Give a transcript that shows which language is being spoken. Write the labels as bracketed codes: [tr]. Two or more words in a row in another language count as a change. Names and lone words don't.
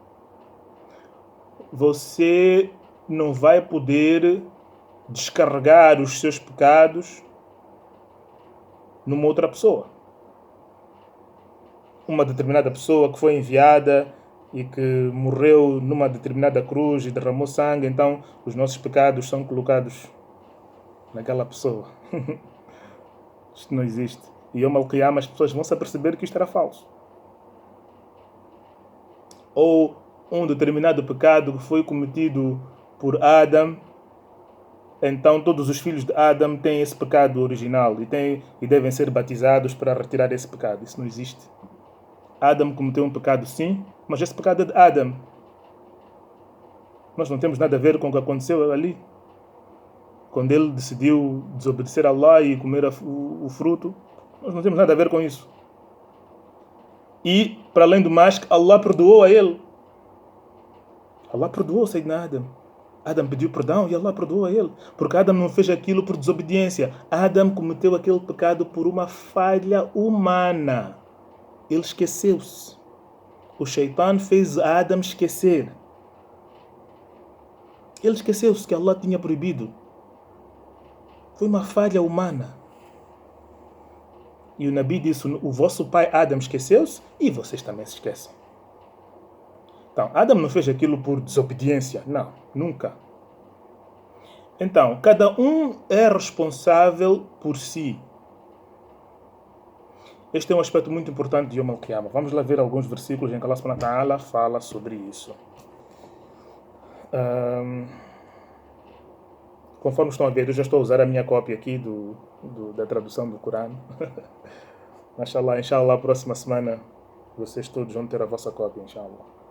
[pt] Você não vai poder descarregar os seus pecados numa outra pessoa. Uma determinada pessoa que foi enviada e que morreu numa determinada cruz e derramou sangue, então os nossos pecados são colocados naquela pessoa. Isto não existe. E [ar] يوم القيامة [pt] as pessoas vão se aperceber que isto era falso. Ou um determinado pecado que foi cometido por Adam, então todos os filhos de Adam têm esse pecado original e devem ser batizados para retirar esse pecado. Isso não existe. Adam cometeu um pecado sim, mas esse pecado é de Adam. Nós não temos nada a ver com o que aconteceu ali. Quando ele decidiu desobedecer a Allah e comer o fruto, nós não temos nada a ver com isso. E, para além do mais, Allah perdoou a ele. Allah perdoou Sayyidina Adam. Adam pediu perdão e Allah perdoou a ele. Porque Adam não fez aquilo por desobediência. Adam cometeu aquele pecado por uma falha humana. Ele esqueceu-se. O Shaitan fez Adam esquecer. Ele esqueceu-se que Allah tinha proibido. Foi uma falha humana. E o Nabi disse, o vosso pai Adam esqueceu-se e vocês também se esquecem. Então, Adam não fez aquilo por desobediência. Não, nunca. Então, cada um é responsável por si. Este é um aspecto muito importante de [ar] يوم القيامة. [pt] Vamos lá ver alguns versículos em que [ar] الله سبحانه وتعالى [pt] fala sobre isso. Conforme estão a ver, eu já estou a usar a minha cópia aqui da tradução do Corão. Inshallah, próxima semana vocês todos vão ter a vossa cópia, inshallah.